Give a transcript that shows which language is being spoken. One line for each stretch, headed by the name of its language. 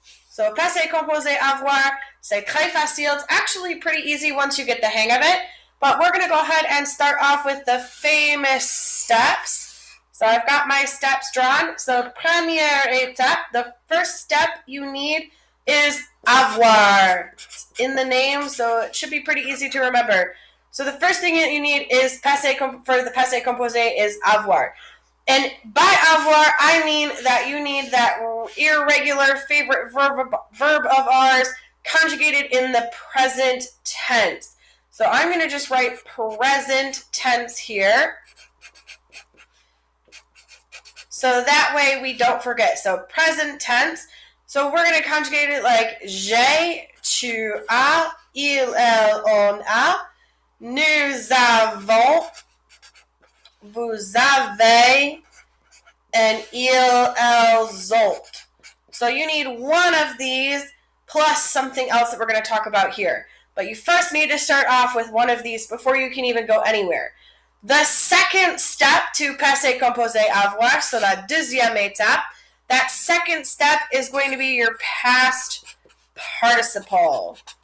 French: So, passé composé avoir, c'est très facile.
English: It's actually pretty easy once you get the hang of it. But we're going to go ahead and start off with the famous steps. So, I've got my steps drawn. So,
French: première étape,
English: the first step you need is avoir. It's in the name, so it should be pretty easy to remember. So the first thing that you need is for the passé composé is avoir. And by avoir, I mean that you need that irregular favorite verb of ours conjugated in the present tense. So I'm going to just write present tense here. So that way we don't forget. So present tense. So we're going to conjugate it like
French: j'ai, tu as, il, elle, on a. Nous avons, vous avez, and ils ont.
English: So you need one of these plus something else that we're going to talk about here. But you first need to start off with one of these before you can even go anywhere. The second step to passé composé avoir, so
French: la deuxième étape,
English: that second step is going to be your past participle.